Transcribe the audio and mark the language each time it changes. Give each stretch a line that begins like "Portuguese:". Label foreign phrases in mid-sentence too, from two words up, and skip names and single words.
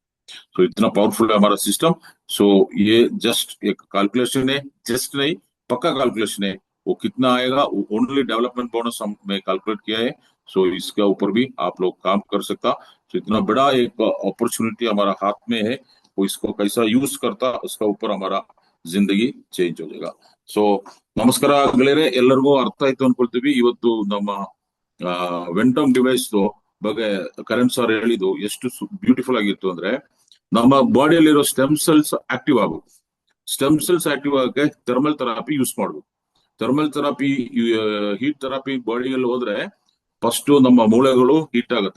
Hindi: तो इतना पावरफुल है हमारा सिस्टम। सो ये जस्ट एक कैलकुलेशन है, जस्ट नहीं पक्का कैलकुलेशन है। वो कितना आएगा वो
English: only development bonus
Hindi: हमने कैलकुलेट किया है। सो इसके ऊपर भी आप लोग काम कर सकता। तो इतना बड़ा एक अपॉर्चुनिटी हमारा हाथ में है, वो इसको कैसा यूज करता उसका ऊपर हमारा जिंदगी चेंज हो जाएगा।
Kannada: सो ನಮಸ್ಕಾರ ಗೆಳೆಯರೆ, ಎಲ್ಲರಿಗೂ ಅರ್ಥ ಆಯ್ತು ಅನ್ಕೊಳ್ತೀವಿ। ಇವತ್ತು ನಮ್ಮ ವೆಂಟಮ್ ಡಿವೈಸ್ ಬಗ್ಗೆ ಕರಣ್ ಸರ್ ಹೇಳಿದ್ದು ಎಷ್ಟು ಬ್ಯೂಟಿಫುಲ್ ಆಗಿತ್ತು ಅಂದ್ರೆ, ನಮ್ಮ ಬಾಡಿಯಲ್ಲಿರೋ
English: stem cells active
Kannada: ಆಗುತ್ತೆ।
English: stem cells active
Kannada: ಆಗಕ್ಕೆ
English: thermal therapy use
Kannada: ಮಾಡ್ಬೇಕು.
English: thermal therapy, heat therapy
Kannada: ಬಾಡಿಯಲ್ಲಿ ಹೋದ್ರೆ ಫಸ್ಟ್ ನಮ್ಮ ಮೂಳೆಗಳು ಹೀಟ್ ಆಗುತ್ತೆ.